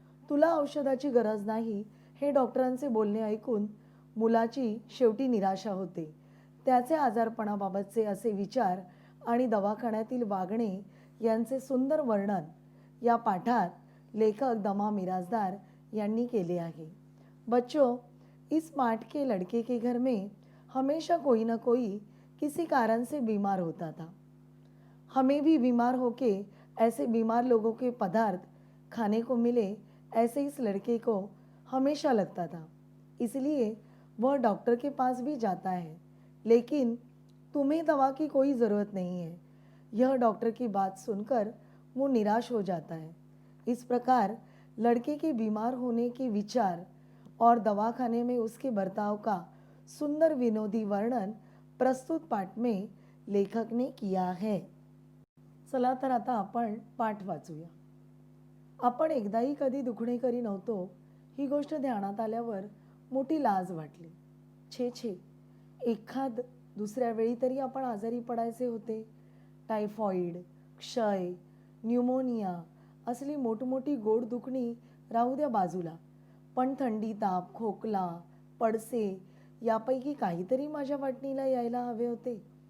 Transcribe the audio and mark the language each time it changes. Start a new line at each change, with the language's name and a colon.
Marathi: तुला औषधाची गरज नाही हे डॉक्टरांचे बोलणे ऐकून मुलाची शेवटी निराशा होते. त्याचे आजारपणाबाबतचे असे विचार आणि दवाखान्यातील वागणे यांचे सुंदर वर्णन या पाठात लेखक द. मिरासदार यांनी केले आहे.
Hindi: बच्चों, इस पाठ के लड़के के घर में हमेशा कोई न कोई किसी कारण से बीमार होता था. हमें भी बीमार होके ऐसे बीमार लोगों के पदार्थ खाने को मिले ऐसे इस लड़के को हमेशा लगता था. इसलिए वह डॉक्टर के पास भी जाता है. लेकिन तुम्हें दवा की कोई ज़रूरत नहीं है. यह डॉक्टर की बात सुनकर वो निराश हो जाता है. इस प्रकार लड़के के बीमार होने के विचार और दवाखाने में उसके बर्ताव का सुंदर विनोदी वर्णन प्रस्तुत पाठ में लेखक ने किया है.
Marathi: चला तर आता आपण पाठ वाचूया. आपण एकदाही कधी दुखणे करी नव्हतो ही गोष्ट ध्यानात आल्यावर मोठी लाज वाटली. छे छे, एखाद दुसऱ्या वेळी तरी आपण आजारी पडायचे होते. टायफॉइड, क्षय, न्यूमोनिया असली मोठमोठी गोड दुखणी राहू द्या बाजूला, पण थंडी, ताप, खोकला, पडसे यापैकी काहीतरी माझ्या वाटणीला यायला हवे होते.